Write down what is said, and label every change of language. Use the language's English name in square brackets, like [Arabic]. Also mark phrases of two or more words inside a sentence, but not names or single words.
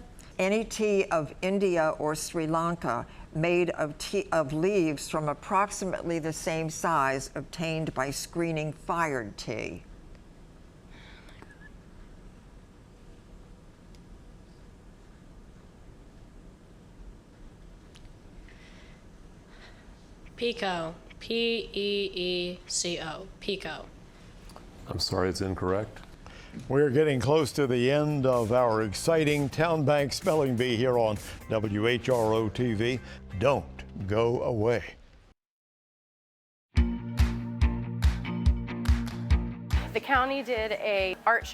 [English] Any tea of India or Sri Lanka made of leaves from approximately the same size, obtained by screening fired tea. Pico. P-E-E-C-O. Pico. I'm sorry, it's incorrect. We're getting close to the end of our exciting TowneBank Spelling Bee here on WHRO TV. Don't go away. The county did an art show.